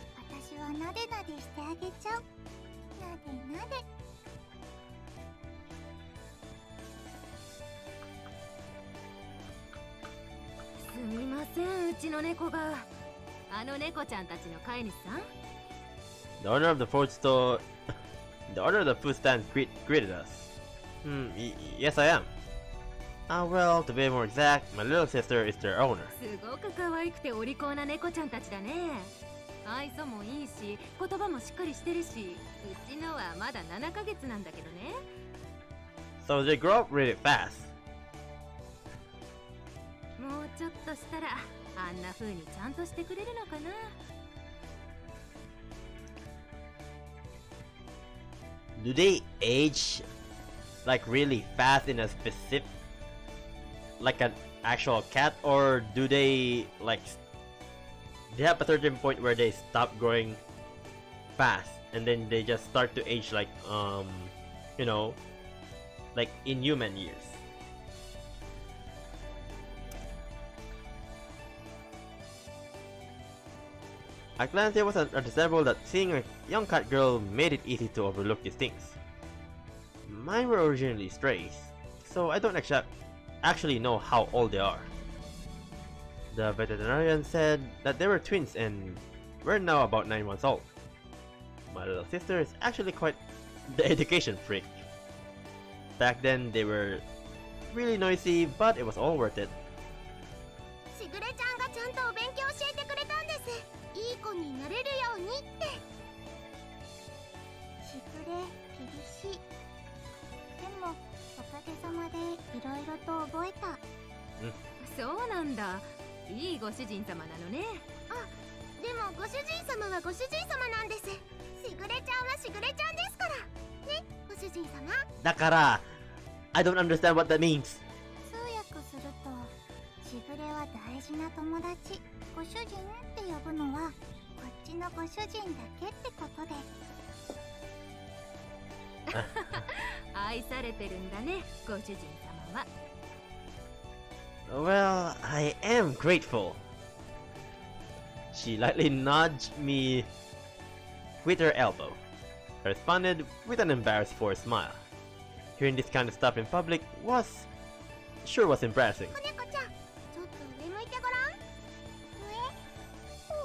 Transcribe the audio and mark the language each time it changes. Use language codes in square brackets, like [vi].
[ja] 私はなでなでしてあげちゃう。なでなで。すみません、うちの猫が。あの猫ちゃんたちの飼い主さん？ [en] The owner of the food store, the owner of the food stand greeted us. Yes, I am. Well, to be more exact, my little sister is their owner. [ja] すごく可愛くてお利口な猫ちゃんたちだね。愛想もいいし、言葉もしっかりしてるし、うちのはまだ7ヶ月なんだけどね。 [en] So they grow up really fast. [ja] もうちょっとしたらあんな風にちゃんとしてくれるのかな。 [en] Do they age like really fast in a specific, like an actual cat, or do they like they have a certain point where they stop growing fast and then they just start to age like you know, like in human years? At glance, it was understandable that seeing a young cat girl made it easy to overlook these things. Mine were originally strays, so I don't actually know how old they are. The veterinarian said that they were twins and were now about 9 months old. My little sister is actually quite the education freak. Back then, they were really noisy, but it was all worth it. [ja] しぐれちゃんがちゃんとお勉強教えてくれたんです。いい子になれるようにって。しぐれ厳しい。でもおかげさまでいろいろと覚えた。そうなんだ。いいご主人様なのね。あ、でもご主人様はご主人様なんです。しぐれちゃんはしぐれちゃんですからね、ご主人様。だから、 [en] I don't understand what that means. [ja] 通訳すると、しぐれは大事な友達、ご主人って呼ぶのはこっちのご主人だけってことで。愛されてるんだね、ご主人様は。 [en] Well, I am grateful. She lightly nudged me with her elbow. I responded with an embarrassed forced smile. Hearing this kind of stuff in public was embarrassing. [ja] 子猫ちゃん、ちょっと上向いてごらん。上？